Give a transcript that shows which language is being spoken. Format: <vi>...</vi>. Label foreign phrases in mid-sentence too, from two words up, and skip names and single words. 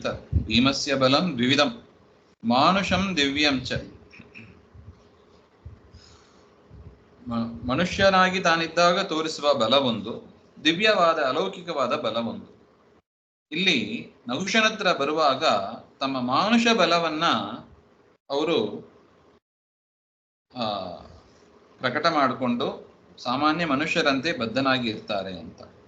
<sa>ಭೀಮಸ್ಯ ಬಲಂ ದ್ವಿವಿಧಂ, ಮಾನುಷಂ ದಿವ್ಯಂ ಚ.</sa> <kn>ಮನುಷ್ಯನಾಗಿ ತಾನಿದ್ದಾಗ ತೋರಿಸುವ ಬಲ ಒಂದು, ದಿವ್ಯವಾದ ಅಲೌಕಿಕವಾದ ಬಲ ಒಂದು. ಇಲ್ಲಿ ನಹುಷನತ್ರ ಬರುವಾಗ ತಮ್ಮ ಮಾನುಷ ಬಲವನ್ನ ಅವರು ಪ್ರಕಟ ಮಾಡಿಕೊಂಡು ಸಾಮಾನ್ಯ ಮನುಷ್ಯರಂತೆ ಬದ್ಧನಾಗಿ ಇರ್ತಾರೆ ಅಂತ.</kn>